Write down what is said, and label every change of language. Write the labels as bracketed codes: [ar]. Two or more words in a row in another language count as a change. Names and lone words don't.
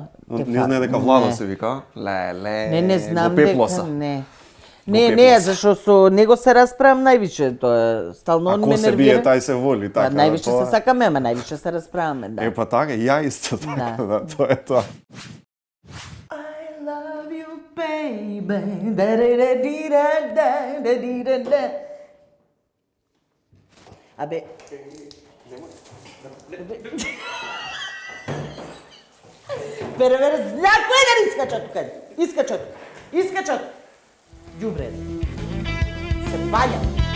[mk] Не знае дека Владо се вика? Леле. Не знам дека не. Не, зашо со него се расправам највише, тоа стално он ме нервира. Ако се бие, тај се воли, така. Највише се сакаме, ама највише се расправаме, да. Па така, ја исто така, да, тоа е тоа. [en] I love you, baby. Da-da-da-dee-da-da-da-dee-da-da. [mk] Абе... Бере, знак кој да искачат тука? Искачат. Ѓубре. Се ваља.